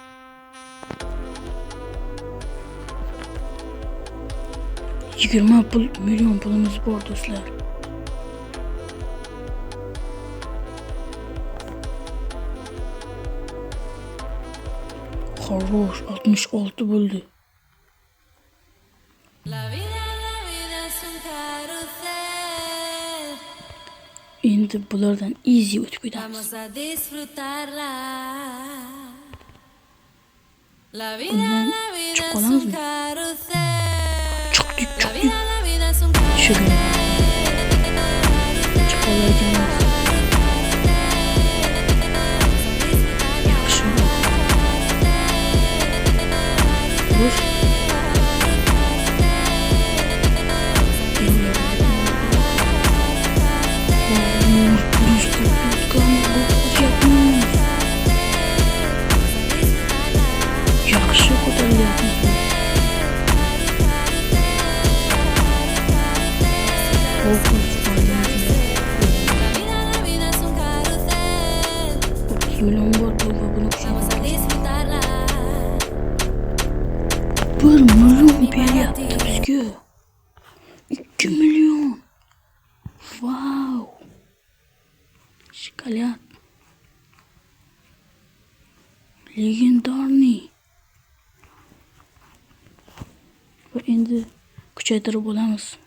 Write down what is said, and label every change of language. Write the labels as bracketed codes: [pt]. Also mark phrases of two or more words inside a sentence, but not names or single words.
[uz] $20 million pulimiz bor do'stlar. Xo'sh, 66 bo'ldi. [es] La vida es un carrusel. [uz] Endi bulardan easy o'tib ketamiz. [es] Vamos a disfrutarla. La vida, [uz] Bundan [es] la vida [uz] chiqib [es] es [uz] qolamizmi? [es] un carrusel. [uz] Chiqdik. [es] La vida es un carrusel. [uz] Tushirdim. Chiqib qolar ekanmiz. Yaxshi. Xo'sh. Yaxshi ko'tarilyapmiz. [es] La vida es un carrusel. [uz] 30 million bor bu va buni [es] Vamos a disfrutarla. [uz] 1 million beryapti bizga. 2 million. Wow. Shokolad. Legendarniy. Va endi kuchaytirib olamiz.